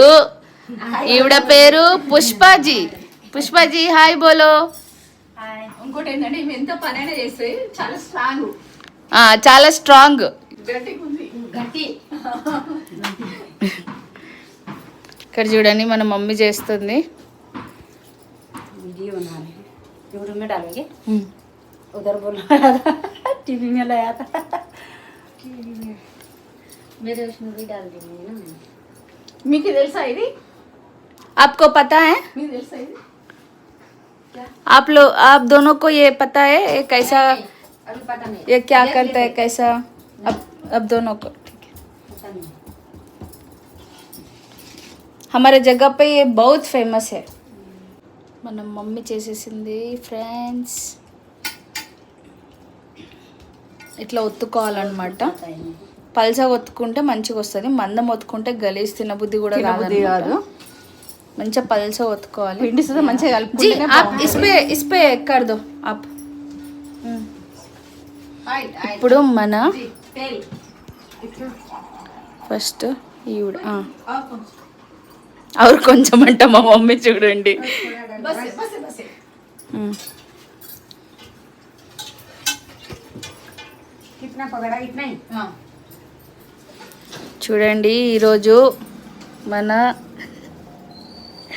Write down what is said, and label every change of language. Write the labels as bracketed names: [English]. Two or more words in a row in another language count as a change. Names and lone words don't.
[Telugu] ఈవిడ పేరు పుష్పాజీ. పుష్పాజీ [Hindi] हाय बोलो. [Telugu] ఇంకోటి ఏంటంటే ఇవి ఎంత పనైనా చేస్తే చాలా స్ట్రాంగ్. చాలా స్ట్రాంగ్. గట్టి. ఇక్కడ చూడండి మన మమ్మీ చేస్తుంది. [Hindi] वीडियो बना रहे हैं, यूट्यूब में डालेंगे. उधर बोला टीवी में लाया था. टीवी में मेरे उसमें भी डाल देंगे ना. [Telugu] మీకు తెలుసా ఇది? [Hindi] आपको पता है? [Telugu] మీకు తెలుసా ఇది? [Hindi] आप दोनों को ये पता है ये कैसा? अभी पता नहीं. ये क्या करता है कैसा? अब दोनों को ठीक है. पता नहीं. हमारे जगह पे ये बहुत फेमस है. [Telugu] మన మమ్మీ చేసేసింది ఫ్రెండ్స్. ఇట్లా ఒత్తుకోవాలన్నమాట. పల్సగా ఒత్తుకుంటే మంచిగా వస్తుంది, మందం ఒత్తుకుంటే గలీజ్ తినబుద్ధి కూడా కాదు. మంచిగా పల్సగా ఒత్తుకోవాలి. పిండి సుదా మంచిగా [Hindi] जी आप इस पे कर दो आप. [Telugu] ఇప్పుడు మన ఫస్ట్ ఈవిడ और కొంచెం అంట మా మమ్మీ చూడండి. చూడండి ఈరోజు మన ఈవిడెవరు?